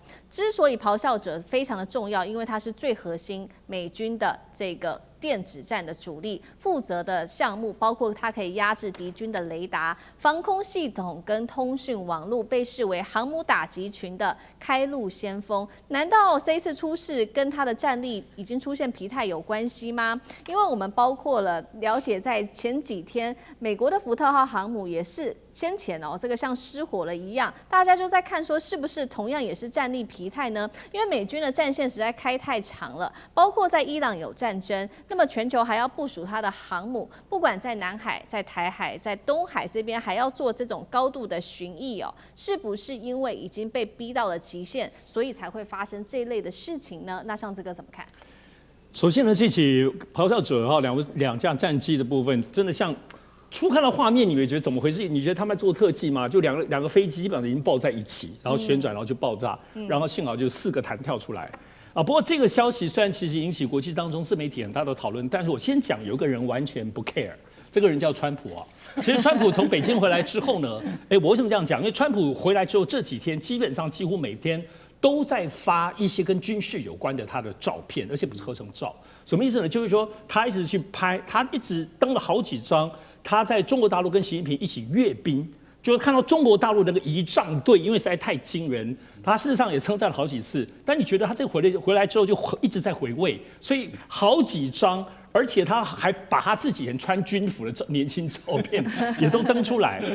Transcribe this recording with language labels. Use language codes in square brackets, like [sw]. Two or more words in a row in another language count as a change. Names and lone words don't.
[zh] 之所以咆哮者非常的重要，因為它是最核心美軍的這個電子戰的主力，負責的項目包括它可以壓制敵軍的雷達、防空系統跟通訊網絡，被視為航母打擊群的開路先鋒。難道這一次出事跟它的戰力已經出現疲態有關係嗎？因為我們包括了了解，在前幾天美國的福特號航母也是先前這個像失火了一樣，大家就在看說是不是同樣也是戰力疲態呢？因為美軍的戰線實在開太長了，包括在伊朗有戰爭。那麼全球還要部署它的航母，不管在南海、在台海、在東海這邊，還要做這種高度的巡弋是不是因為已經被逼到了極限，所以才會發生這一類的事情呢？那上次哥怎麼看？首先呢，這起咆哮者兩架戰機的部分，真的像初看到畫面，你會覺得怎麼回事？你覺得他們在做特技嗎？就兩個飛機基本上已經抱在一起，然後旋轉，然後就爆炸，然後幸好就4個彈跳出來。不過這個消息雖然其實引起國際當中自媒體很大的討論，但是我先講有一個人完全不 care， 這個人叫川普啊。其實川普從北京回來之後呢，我為什麼這樣講？因為川普回來之後這幾天基本上幾乎每天都在發一些跟軍事有關的他的照片，而且不是合成照。什麼意思呢？就是說他一直去拍，他一直登了好幾張他在中國大陸跟習近平一起閱兵。就是看到中國大陸那個儀仗隊，因為實在太驚人，他事實上也稱讚了好幾次。但你覺得他這個回來之後就一直在回味，所以好幾張，而且他還把他自己人穿軍服的年輕照片也都登出來。